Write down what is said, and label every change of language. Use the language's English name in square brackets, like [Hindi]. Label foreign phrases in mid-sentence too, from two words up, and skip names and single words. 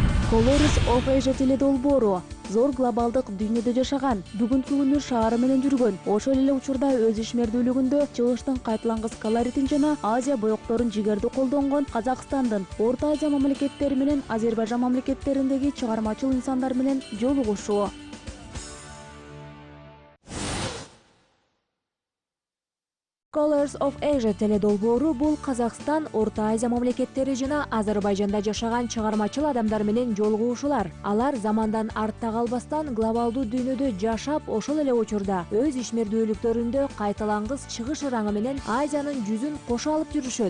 [Kyrgyz] Colors of Asia теледолбоору зор глобалдык дүйнөдө жашаган, бүгүнкү күнү шаары менен жүргөн, ошол эле учурда өз ишмердүүлүгүндө чыгыштын кайталангыс колоритин жана Азия боекторун жигердүү колдонгон Казакстандын Орто Азия мамлекеттери менен Азербайжан мамлекеттериндеги чыгармачыл инсандар менен жолугушуу. Colors of Asia теледолбоору бул Казакстан, Орто Азия мамлекеттери жана Азербайжанда жашаган чыгармачыл адамдар менен жолугушуулар. Алар замандан артта калбастан глобалдуу дүйнөдө жашап, ошол эле учурда өз ишмердүүлүктөрүндө кайталангыс чыгыш ыраңы менен Азиянын жүзүн кошо алып жүрүшөт.